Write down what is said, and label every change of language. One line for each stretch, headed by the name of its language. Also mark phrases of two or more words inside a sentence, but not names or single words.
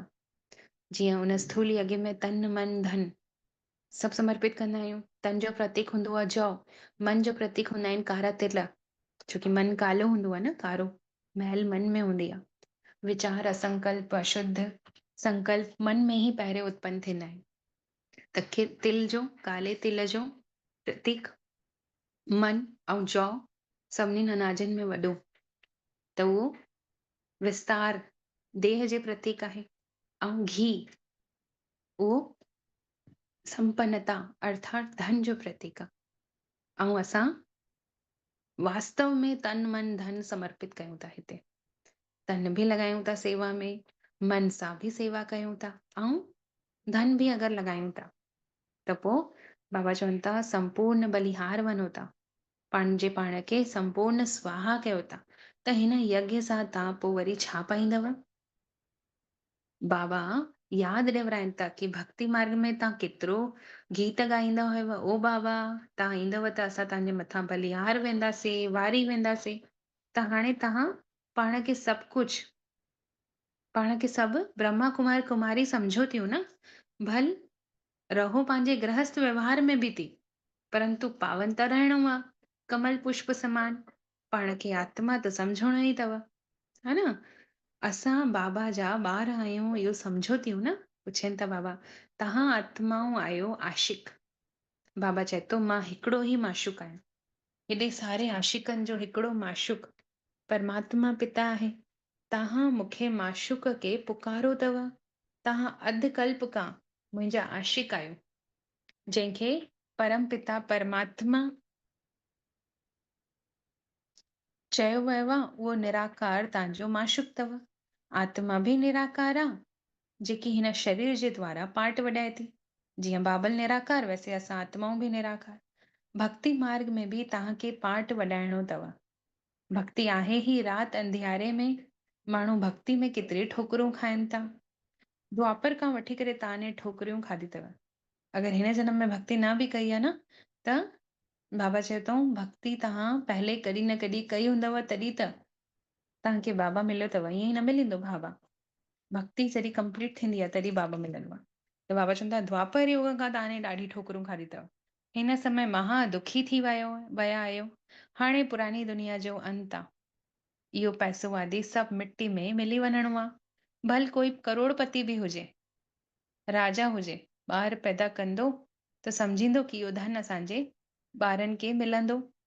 Sindhi: जीअं उन स्थूल यज्ञ में तन मन धन सभु समर्पित कंदा आहियूं। तन जो प्रतीक हूंदो आहे जौ, मन जो प्रतीक हूंदा आहिनि कारा तिल, छोकी मन कालो हूंदो आहे न, कारो महल मन में हूंदी आहे। विचार असंकल्प अशुद्ध संकल्प मन में ई पहिरियों उत्पन्न थींदा आहिनि। त तिल जो, काले तिल जो प्रतीक मन ऐं जौ सभिनीनि अनाजनि में वॾो, त उहो विस्तार देह जे प्रतीक आहे। ऐं घी उहो संपन्नता अर्थात धन जो प्रतीक आहे। ऐं असां वास्तव में तन मन धन समर्पित कयूं था हिते। तन बि लॻायूं था सेवा में, मन सां बि सेवा कयूं था, ऐं धन बि अगरि लॻायूं था त पोइ बाबा चवनि था संपूर्ण बलिहार वञो था, पंहिंजे पाण खे संपूर्ण स्वाहा कयो था। त हिन यज्ञ सां तव्हां पोइ वरी छा पाईंदव? बाबा यादि ॾियाराइनि था कि भक्ति मार्ग में तव्हां केतिरो गीत ॻाईंदा हुयव, ओ बाबा तव्हां ईंदव त असां तव्हांजे मथां बलिहार वेंदासीं, वारी वेंदासीं। त हाणे तव्हां पाण खे सभु कुझु, पाण खे सभु ब्रह्मा कुमार कुमारी सम्झो थियूं न। भल रहो पंहिंजे गृहस्थ व्यवहार में बि थी, परंतु पावन त रहणो आहे कमल पुष्प समान। पाण खे आत्मा त सम्झणो ई अथव, है न। असां बाबा जा ॿार आहियूं, इहो सम्झो थियूं न। पुछनि था बाबा तव्हां आत्माऊं आहियो आशिक। बाबा चए थो मां हिकिड़ो ई माशुक आहियां, हेॾे सारे आशिकनि जो हिकिड़ो माशुक परमात्मा पिता आहे। तव्हां मूंखे माशुक खे पुकारो अथव, तव्हां अधु कल्प खां मुंहिंजा आशिक आहियो, जंहिंखे परम पिता परमात्मा चयो वियो आहे उहो निराकार तव्हांजो माशुक अथव। आत्मा बि निराकार आहे, जेकी हिन शरीर जे द्वारा पार्ट वॼाए थी। जीअं बाबल निराकार, वैसे असां आत्माऊं बि निराकार। भक्ति मार्ग में बि तव्हांखे पार्ट वॼाइणो अथव। भक्ति आहे ही राति अंधियारे में, माण्हू भक्ति में केतिरी ठोकरूं खाइनि था। द्वापर खां वठी करे तव्हां ठोकरियूं खाधी अथव। अगरि हिन जन्म में भक्ति न बि कई आहे न, त बाबा चए थो भक्ति तव्हां पहले कॾहिं न कॾहिं कई हूंदव, तॾहिं त तव्हांखे बाबा मिलियो अथव। ईअं ई न मिलंदो बाबा, भक्ति जॾहिं कंप्लीट थींदी आहे तॾहिं बाबा मिलंदो आहे। त बाबा चवंदा द्वापर युग खां तव्हां ॾाढी ठोकरूं खाधी अथव, हिन समय महा दुखी थी विया आहियो। हाणे पुरानी दुनिया जो अंत आहे, इहो पैसो आदि सभु मिट्टी में मिली वञणो आहे। भल कोई करोड़पति बि हुजे, राजा हुजे, ॿार पैदा कंदो त सम्झींदो कि इहो धन असांजे ॿारनि खे मिलंदो।